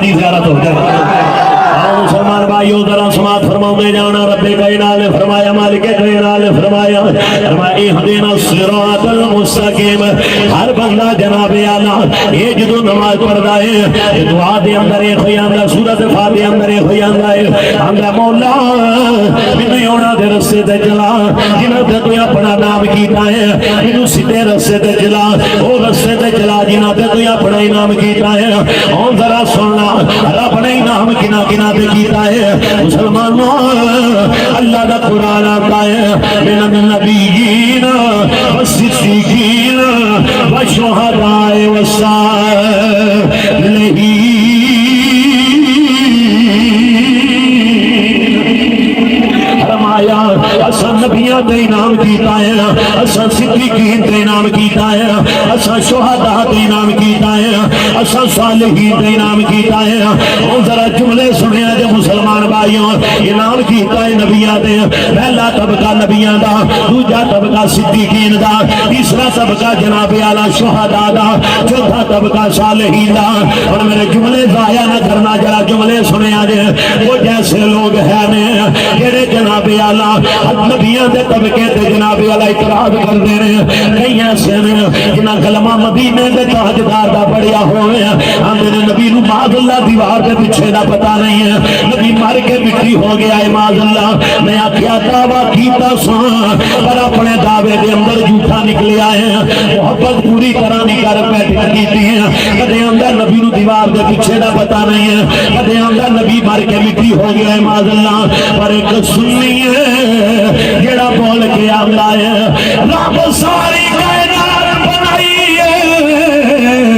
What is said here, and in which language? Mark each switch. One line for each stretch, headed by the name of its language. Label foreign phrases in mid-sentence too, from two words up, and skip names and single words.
Urdu: دی زیارت ہو جائے مسلمان بھائیو ذرا سماعت فرماؤں جانا رب کائنات نے فرمایا مالک کائنات نے فرمایا
Arabic: اہدنا الصراط المستقیم
Urdu: ہر بندہ جناب
Punjabi: اعلیٰ یہ جدو نماز پڑھتا ہے دعا دے اندر ایک ہوئی آندا سورت فاتحہ اندر ایک ہوئی آندا ہے آندا مولا مینوں ہونا دے رستے تے چلا جنہاں تے تو اپنا نام کیتا ہے مینوں سیدھے رستے تے چلا او رستے تے چلا جنہاں تے تو اپنا انعام کیتا ہے او ذرا سننا رب نے انعام کنا کنا تے کیتا ہے مسلمانوں اللہ دا قرآن آتا ہے
Arabic: من النبیین والصدیقین والشہداء والصالحین
Punjabi: فرمایا اساں نبیاں تے انعام کیتا ہے اساں صدیقین تے انعام کیتا ہے اساں شہداء تے انعام کیتا ہے اساں صالحین تے انعام کیتا ہے او ذرا جملے سنیا جے مسلمان بھائیوں انعام کیتا ہے نبیاں تے پہلا طبقہ نبیاں دا دوجا طبقہ صدیقین دا تیسرا طبقہ جناب اعلی شہداء دا چوتھا طبقہ صالحین دا اور میرے جملے ضائع نہ کرنا جڑا جملے سنیا جے
Urdu: وہ جیسے لوگ ہیں
Punjabi: نے جڑے جناب اعلی نبیاں دے طبقے تے جناب اعلی اعتراض کردے نے کئی ایسے نے جنہاں کلمہ مدینے دے تاجدار دا پڑھیا ہوئے آندے نے نبی نو
Arabic: معاذ اللہ
Punjabi: دیوار دے پیچھے دا پتہ نہیں ہے نبی مر کے مٹی ہو گیا ہے
Arabic: معاذ اللہ
Punjabi: میں آکھیا دعویٰ کیتا سا پر اپنے دعوے دے اندر جھوٹا نکلیا ہے محبت پوری طرح نہیں کر بیٹھ کیتی ہے کدے اندر نبی نو دیوار دے پیچھے دا پتہ نہیں ہے کدے اندر نبی مر کے مٹی ہو گیا ہے
Arabic: معاذ اللہ
Punjabi: پر ایک سنی ہے جڑا بول کے آندا ہے رب ساری کائنات بنائی ہے